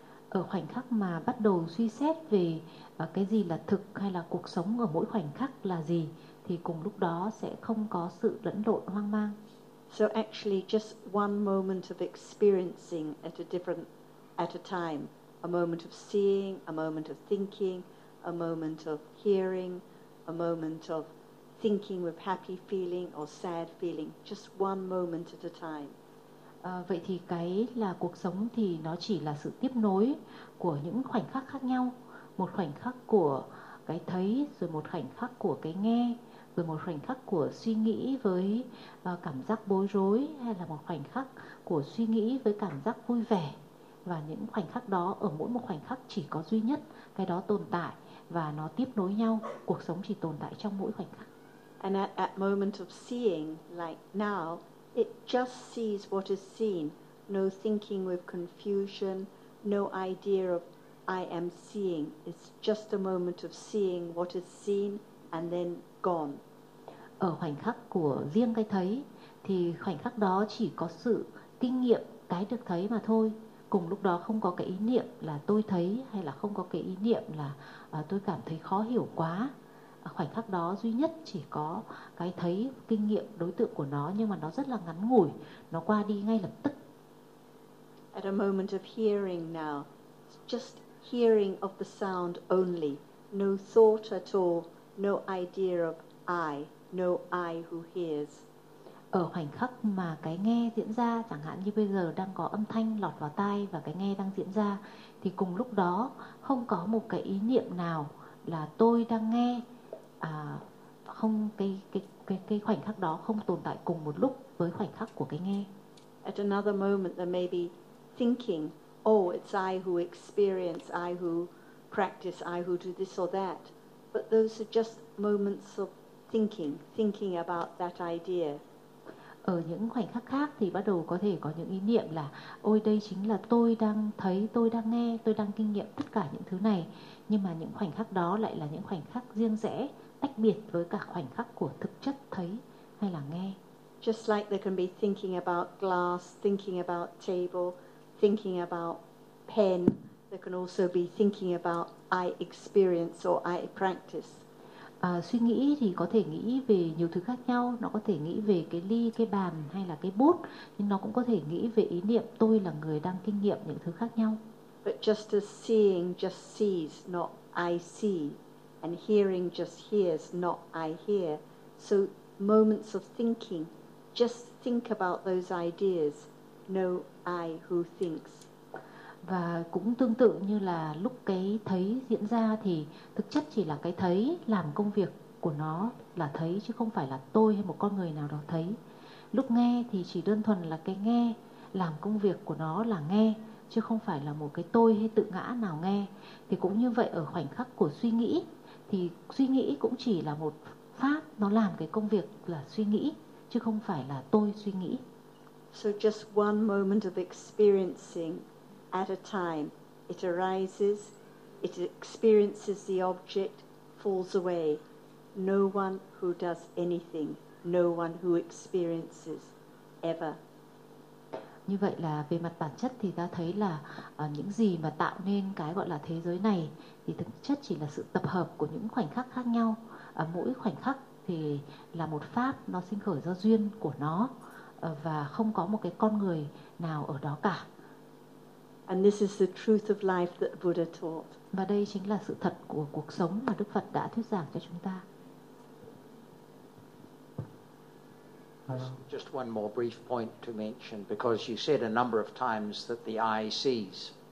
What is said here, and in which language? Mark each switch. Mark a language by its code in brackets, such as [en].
[vi] Ở khoảnh khắc mà bắt đầu suy xét về cái gì là thực hay là cuộc sống ở mỗi khoảnh khắc là gì thì cùng lúc đó sẽ không có sự lẫn lộn, hoang mang. [en] So actually just one moment of experiencing at a time, a moment of seeing, a moment of thinking, a moment of hearing, a moment of thinking with happy feeling or sad feeling, just one moment at a time. [vi] Vậy thì cái là cuộc sống thì nó chỉ là sự tiếp nối của những khoảnh khắc khác nhau, một khoảnh khắc của cái thấy, rồi một khoảnh khắc của cái nghe, rồi một khoảnh khắc của suy nghĩ với cảm giác bối rối, hay là một khoảnh khắc của suy nghĩ với cảm giác vui vẻ. Và những khoảnh khắc đó, ở mỗi một khoảnh khắc chỉ có duy nhất cái đó tồn tại, và nó tiếp nối nhau, cuộc sống chỉ tồn tại trong mỗi khoảnh khắc. [en] And at that moment of seeing, like now, it just sees what is seen. No thinking with confusion, no idea of I am seeing. It's just a moment of seeing what is seen and then gone. [vi] Ở khoảnh khắc của riêng cái thấy, thì khoảnh khắc đó chỉ có sự kinh nghiệm cái được thấy mà thôi. Cùng lúc đó không có cái ý niệm là tôi thấy, hay là không có cái ý niệm là tôi cảm thấy khó hiểu quá. Khoảnh khắc đó duy nhất chỉ có cái thấy, kinh nghiệm, đối tượng của nó, nhưng mà nó rất là ngắn ngủi, nó qua đi ngay lập tức. [en] At a moment of hearing now, just hearing of the sound only, no thought at all, no idea of I, no I who hears. [vi] Ở khoảnh khắc mà cái nghe diễn ra, chẳng hạn như bây giờ đang có âm thanh lọt vào tai và cái nghe đang diễn ra, thì cùng lúc đó không có một cái ý niệm nào là tôi đang nghe, không, cái khoảnh khắc đó không tồn tại cùng một lúc với khoảnh khắc của cái nghe. [en] At another moment there may be thinking, oh, it's I who experience, I who practice, I who do this or that. But those are just moments of thinking, thinking about that idea. [vi] Ở những khoảnh khắc khác thì bắt đầu có thể có những ý niệm là ôi, đây chính là tôi đang thấy, tôi đang nghe, tôi đang kinh nghiệm tất cả những thứ này. Nhưng mà những khoảnh khắc đó lại là những khoảnh khắc riêng rẽ, tách biệt với cả khoảnh khắc của thực chất thấy hay là nghe. [en] Just like they can be thinking about glass, thinking about table, thinking about pen, they can also be thinking about I experience or I practice. [vi] Suy nghĩ thì có thể nghĩ về nhiều thứ khác nhau. Nó có thể nghĩ về cái ly, cái bàn hay là cái bút. Nhưng nó cũng có thể nghĩ về ý niệm tôi là người đang kinh nghiệm những thứ khác nhau. [en] But just as seeing just sees, not I see. And hearing just hears, not I hear. So moments of thinking, just think about those ideas. No I who thinks. [vi] Và cũng tương tự như là lúc cái thấy diễn ra thì thực chất chỉ là cái thấy làm công việc của nó là thấy, chứ không phải là tôi hay một con người nào đó thấy. Lúc nghe thì chỉ đơn thuần là cái nghe làm công việc của nó là nghe, chứ không phải là một cái tôi hay tự ngã nào nghe. Thì cũng như vậy ở khoảnh khắc của suy nghĩ thì suy nghĩ cũng chỉ là một pháp, nó làm cái công việc là suy nghĩ, chứ không phải là tôi suy nghĩ. [en] So just one moment of experiencing at a time, it arises, it experiences the object, falls away. No one who does anything, no one who experiences, ever. [vi] Như vậy là về mặt bản chất thì ta thấy là những gì mà tạo nên cái gọi là thế giới này thì thực chất chỉ là sự tập hợp của những khoảnh khắc khác nhau. Mỗi khoảnh khắc thì là một pháp, nó sinh khởi do duyên của nó, và không có một cái con người nào ở đó cả. [en] And this is the truth of life that Buddha taught. [vi] Và đây chính là sự thật của cuộc sống mà Đức Phật đã thuyết giảng cho chúng ta. [en] Just one more brief point to mention, because you said a number of times that the eye sees.